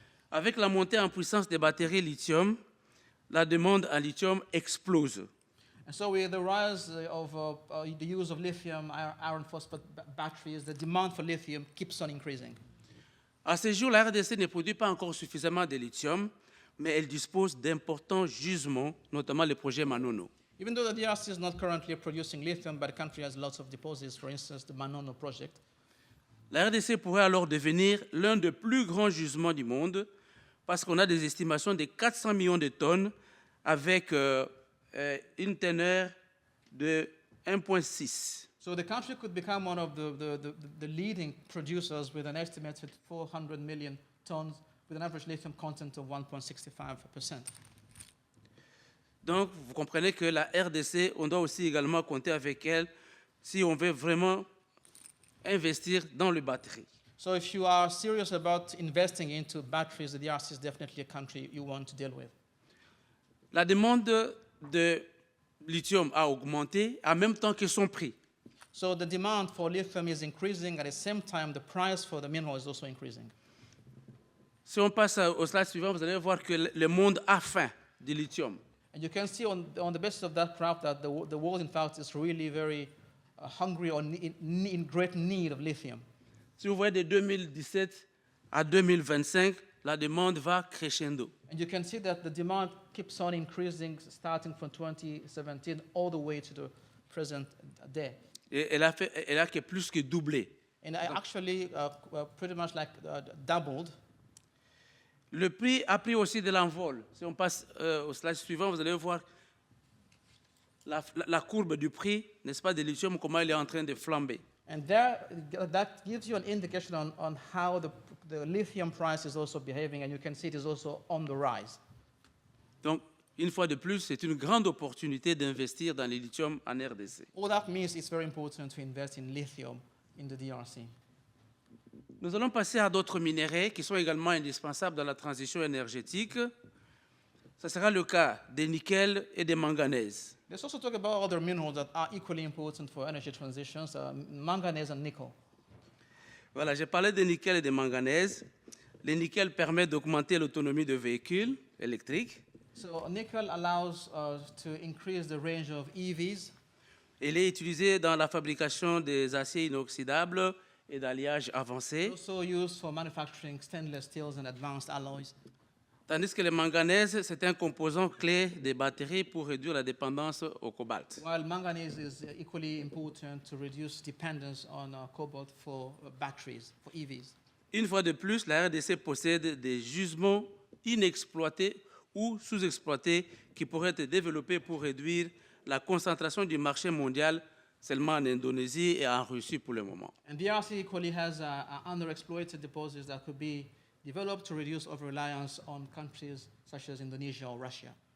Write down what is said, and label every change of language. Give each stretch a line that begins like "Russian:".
French: Avec la montée en puissance des batteries lithium, la demande en lithium explose.
English: And so with the rise of the use of lithium iron phosphate batteries, the demand for lithium keeps on increasing.
French: À ce jour, la RDC ne produit pas encore suffisamment de lithium, mais elle dispose d'importants gisements, notamment le projet Manono.
English: Even though the DRC is not currently producing lithium, but the country has lots of deposits, for instance, the Manono project.
French: La RDC pourrait alors devenir l'un des plus grands gisements du monde, parce qu'on a des estimations de 400 millions de tonnes avec une teneur de 1,6.
English: So the country could become one of the leading producers with an estimated 400 million tons with an average lithium content of 1.65%.
French: Donc, vous comprenez que la RDC, on doit aussi également compter avec elle si on veut vraiment investir dans les batteries.
English: So if you are serious about investing into batteries, the DRC is definitely a country you want to deal with.
French: La demande de lithium a augmenté en même temps que son prix.
English: So the demand for lithium is increasing. At the same time, the price for the mineral is also increasing.
French: Si on passe au slide suivant, vous allez voir que le monde a faim de lithium.
English: And you can see on the basis of that graph that the world, in fact, is really very hungry or in great need of lithium.
French: Si vous voyez de 2017 à 2025, la demande va crescendo.
English: And you can see that the demand keeps on increasing starting from 2017 all the way to the present day.
French: Et elle a que plus que doublé.
English: And I actually pretty much like doubled.
French: Le prix a pris aussi de l'envol. Si on passe au slide suivant, vous allez voir la courbe du prix, n'est-ce pas, de lithium, comment il est en train de flamber.
English: And there, that gives you an indication on how the lithium price is also behaving, and you can see it is also on the rise.
French: Donc, une fois de plus, c'est une grande opportunité d'investir dans le lithium en RDC.
English: All that means it's very important to invest in lithium in the DRC.
French: Nous allons passer à d'autres minéraux qui sont également indispensables dans la transition énergétique. Ce sera le cas des nickel et des manganèses.
English: Let's also talk about other minerals that are equally important for energy transitions, manganese and nickel.
French: Voilà, j'ai parlé de nickel et de manganèse. Le nickel permet d'augmenter l'autonomie de véhicules électriques.
English: So nickel allows to increase the range of EVs.
French: Il est utilisé dans la fabrication des aciers inoxydables et d'alliages avancés.
English: Also used for manufacturing stainless steels and advanced alloys.
French: Tandis que le manganèse, c'est un composant clé des batteries pour réduire la dépendance au cobalt.
English: While manganese is equally important to reduce dependence on cobalt for batteries, for EVs.
French: Une fois de plus, la RDC possède des gisements inexploités ou sous-exploités qui pourraient être développés pour réduire la concentration du marché mondial seulement en Indonésie et en Russie pour le moment.
English: And DRC equally has underexploited deposits that could be developed to reduce over-reliance on countries such as Indonesia or Russia.